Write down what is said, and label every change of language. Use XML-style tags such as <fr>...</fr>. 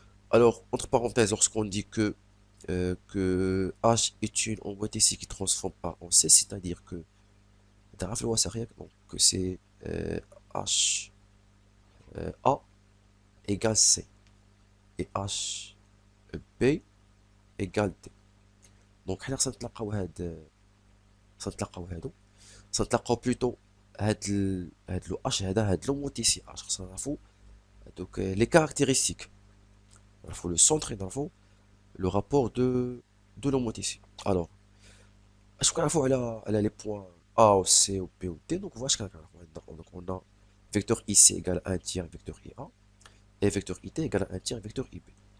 <fr>Alors, entre parenthèses, lorsqu'on dit que H est une homothétie qui transforme A en C, c'est-à-dire que donc que c'est H A égale C et H B égale D.</fr> <ar>Donc حنا خصنا نتلاقاو نتلاقاو بلوتو هاد لو H هاد l'homothétie H خصنا نعرفو</ar> <fr>donc les caractéristiques. Il faut le centre et dans le rapport de l'homothétie. Alors, est-ce qu'on a les points A, ou C, ou P, ou D? Donc, voilà ce qu'on a. Donc, on a vecteur IC égale à 1 tiers vecteur IA et vecteur IT égale à 1 tiers vecteur IB.</fr>